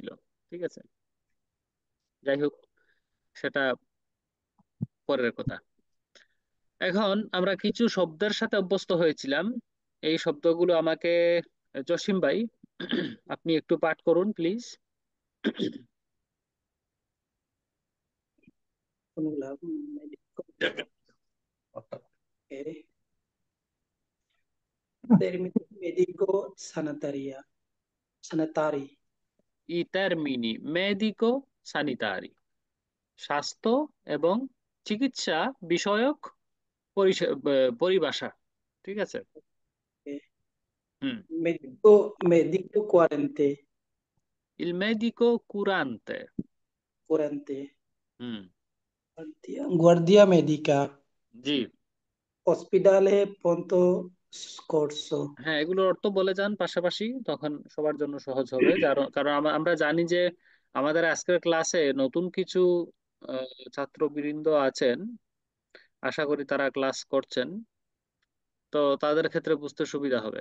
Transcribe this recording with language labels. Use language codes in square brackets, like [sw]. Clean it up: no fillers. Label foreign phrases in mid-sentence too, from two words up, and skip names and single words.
[bn] ঠিক আছে, যাই হোক, সেটা পরের কথা। এখন আমরা কিছু শব্দের সাথে অভ্যস্ত হয়েছিলাম, এই শব্দগুলো আমাকে, জসিম ভাই, আপনি একটু পাঠ করুন প্লিজ। [it] কোনগুলা termini medico sanitaria sanitari i termini medico sanitari, [bn] স্বাস্থ্য এবং চিকিৎসা বিষয়ক পরিভাষা, ঠিক আছে। হুম, [it] medico il medico curante, curante হুম, guardia medica [bn] জি, [it] ospedale pronto scorso, [bn] হ্যাঁ, এগুলোর অর্থ বলে যান পাশাপাশি, তখন সবার জন্য সহজ হবে। কারণ আমরা জানি যে আমাদের আজকের ক্লাসে নতুন কিছু ছাত্রবৃন্দ আছেন, আশা করি তারা ক্লাস করছেন, তো তাদের ক্ষেত্রে বুঝতে সুবিধা হবে।